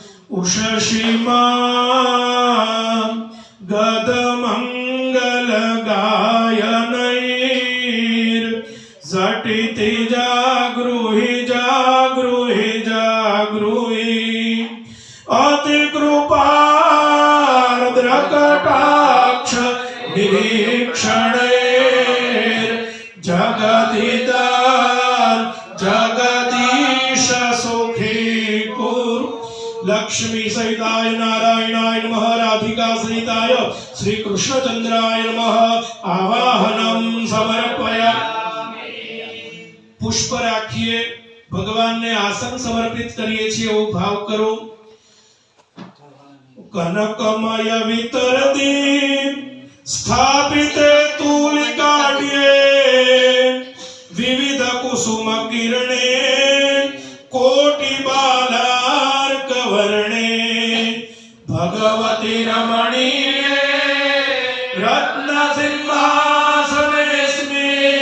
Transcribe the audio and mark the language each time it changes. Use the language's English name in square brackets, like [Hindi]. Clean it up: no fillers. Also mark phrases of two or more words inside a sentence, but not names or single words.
[Sanskrit] उषसीमा गद मंगल गायनैर झटिति जागृहि जागृहि जागृहि अति कृपार्द्रकटाक्ष निरीक्षणैर जगदिदान जगदीश सुखी कुरु। लक्ष्मी सहिताय नारायणाय नमः राधिका सहिताय श्री कृष्णचंद्राय नमः। आवाहनं समर्पयामि। [Gujarati] પુષ્પ રાખીએ ભગવાન ને આસન સમર્પિત કરીએ છે એવો ભાવ કરો। [Sanskrit] कनकमय वितरदी स्थापिते तुलिकाड्ये विविध कुसुम किरणे कोटि बालार्क वर्णे भगवती रमणीये रत्न सिंहासनेस्मि